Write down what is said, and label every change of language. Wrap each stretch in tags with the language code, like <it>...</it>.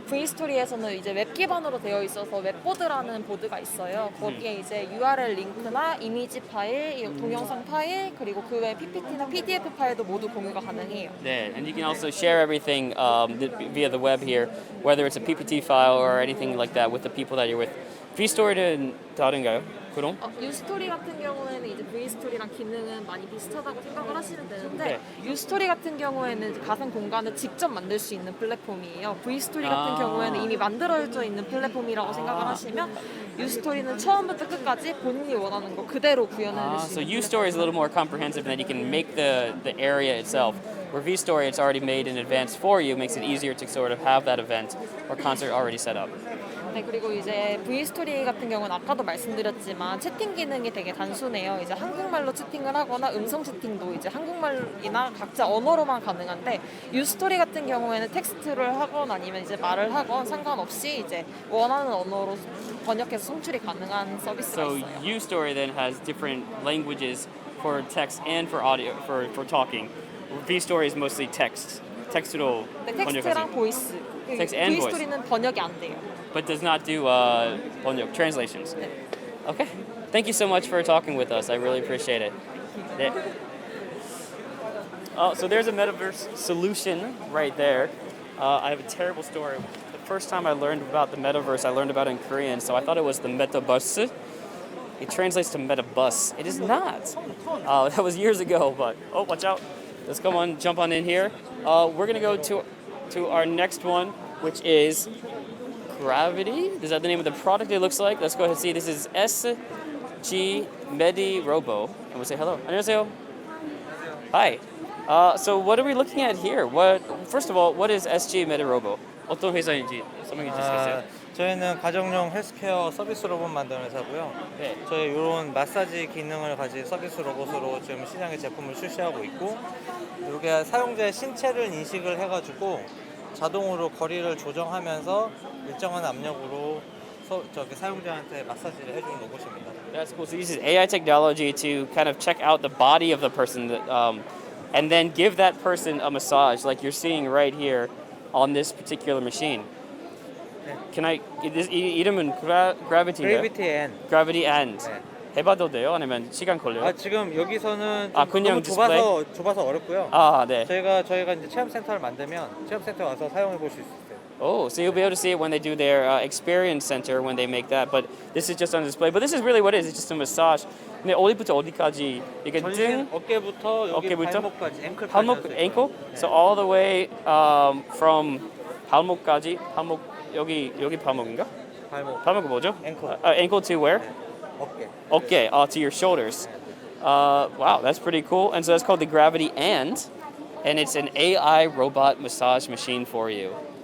<ko>여기 V스토리에서는 이제 웹 기반으로 되어 있어서 웹보드라는 보드가 있어요. 거기에 이제 URL 링크나 이미지 파일, 동영상 파일, 그리고 그 외 PPT나 PDF 파일도 모두 공유가 가능해요.</ko> <en>Yeah, and you can also share everything via the web here, whether it's a PPT file or anything like that with the people that you're with.</en> <ko>V-Story는 다른가요? 그럼? 유스토리 같은 경우에는 이제 V스토리랑 기능은 많이 비슷하다고 생각을 하시면 되는데 유스토리 같은 경우에는 가상 공간을 직접 만들 수 있는 플랫폼이에요. V스토리 같은 경우에는 이미 만들어져 있는 플랫폼이라고 생각을 하시면 유스토리는 처음부터 끝까지 본인이 원하는 거 그대로 구현해낼 수</ko> <en>So U-Story is a little more comprehensive, and then you can make the area itself. Where V-Story, it's already made in advance for you, makes it easier to sort of have that event or concert already set up.</en> <ko>네, 그리고 이제 V스토리 같은 경우는 아까도 말씀드렸지만 채팅 기능이 되게 단순해요. 이제 한국말로 채팅을 하거나 음성 채팅도 이제 한국말이나 각자 언어로만 가능한데 유스토리 같은 경우에는 텍스트를 하건 아니면 이제 말을 하건 상관없이 이제 원하는 언어로 번역해서 송출이 가능한 서비스가</ko> <en>So</en> <ko>있어요.</ko> <en>U-Story then has different languages for text and for audio for talking. V-Story is mostly text.</en> <ko>텍스트로 네, 번역하지. 텍스트랑 보이스.</ko> <en>Text and voice.</en> <ko>V스토리는 번역이 안 돼요.</ko> <en>But does not do 번역, translations. Okay. Thank you so much for talking with us. I really appreciate it.</en> <ko>네.</ko> <en>So there's a metaverse solution right there. I have a terrible story. The first time I learned about the metaverse, I learned about it in Korean, so I thought it was the metabus. It translates to metabus. It is not. That was years ago, but watch out. Let's come on, jump on in here. We're gonna go to our next one, which is Gravity. Is that the name of the product it looks like? Let's go ahead and see. This is SG Medi Robo. And we'll say hello. 안녕하세요. Hi. So what are we looking at here? First of all, what is SG MediRobo?</en> <ko>어떤 회사인지 설명해 주시겠어요? 저희는 가정용 헬스케어 서비스 로봇 만드는 회사고요. 네. 저희 이런 마사지 기능을 가진 서비스 로봇으로 지금 시장에 제품을 출시하고 있고, 이게 사용자의 신체를 인식을 해가지고 자동으로 거리를 조정하면서 일정한 압력으로 사용자한테 마사지를 해주는 로봇입니다.</ko> <en>That's cool. So it uses AI technology to kind of check out the body of the person, and then give that person a massage, like you're seeing right here on this particular machine. Can I?</en> <ko>이름은 Gravity인가요?</ko> <en>Gravity and.</en> <ko>네. 해봐도 돼요? 아니면 시간 걸려요? 지금 여기서는 그냥 너무 좁아서 어렵고요. 네. 저희가 이제 체험 센터를 만들면 체험 센터 와서 사용해 볼 수 있어요.</ko> <en>Oh, so you'll be able to see it when they do their experience center when they make that. But this is just on display. But this is really what it is. It's just a massage.</en> <ko>근데 어디부터 어디까지? 이게 등, 어깨부터 여기 발목까지, 앵클까지.</ko> <en>ankle?</en> <ko>네.</ko> <en>So all the way from</en> <ko>발목까지. 여기 발목인가? 발목은 뭐죠?</ko> <en>ankle to where? 어깨. To your shoulders. Wow, that's pretty cool. And so that's called the Gravity and it's an AI robot massage machine for you.</en>